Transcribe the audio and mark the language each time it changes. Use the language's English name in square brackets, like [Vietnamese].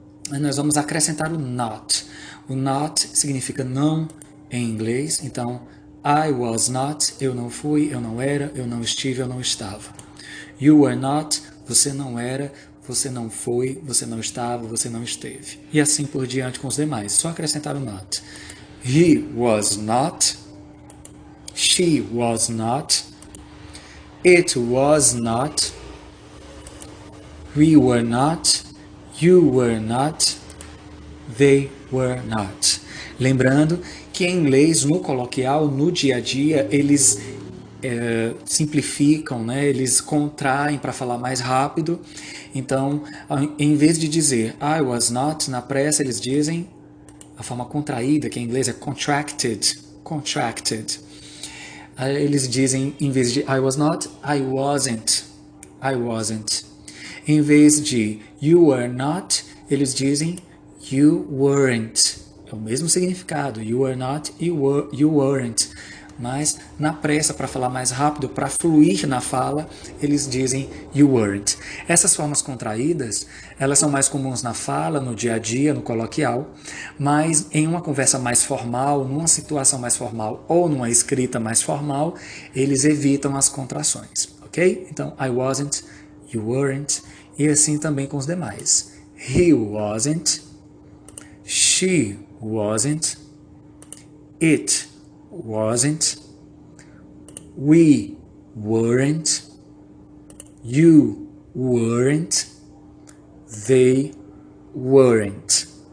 [Portuguese] Nós vamos acrescentar o not. O not significa não em inglês. Então, [English] I was not, [Portuguese] eu não fui, eu não era, eu não estive, eu não estava. [English] You were not, [Portuguese] você não era, você não foi, você não estava, você não esteve. E assim por diante com os demais. Só acrescentar o not. [English] He was not, she was not, it was not, we were not, you were not, they were not. [Portuguese] Lembrando que em inglês, no coloquial, no dia a dia, eles simplificam, né? Eles contraem para falar mais rápido. Então, em vez de dizer [English] I was not, [Portuguese] na pressa eles dizem a forma contraída, que em inglês é contracted. [English] Contracted. [Portuguese] Eles dizem, em vez de [English] I was not, I wasn't. I wasn't. [Portuguese] Em vez de [English] you were not, [Portuguese] eles dizem [English] you weren't. [Portuguese] É o mesmo significado. [English] You were not, you weren't. [Portuguese] Mas na pressa, para falar mais rápido, para fluir na fala, eles dizem [English] you weren't. [Portuguese] Essas formas contraídas, elas são mais comuns na fala, no dia a dia, no coloquial, mas em uma conversa mais formal, numa situação mais formal ou numa escrita mais formal, eles evitam as contrações, ok? Então, [English] I wasn't, you weren't, [Portuguese] e assim também com os demais. [English] He wasn't, she wasn't, it wasn't, we weren't, you weren't, they weren't.